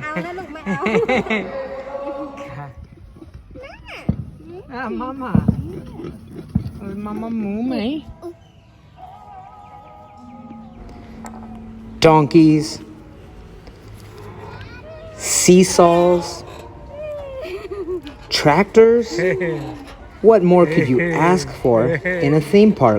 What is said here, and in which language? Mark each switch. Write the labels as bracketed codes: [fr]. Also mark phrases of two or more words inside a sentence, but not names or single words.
[th] เอานะลูกไม่เอา [vi] À, mama. Ôi, mama mú mày. [en] Donkeys, seesaws, tractors. What more could you ask for in a theme park?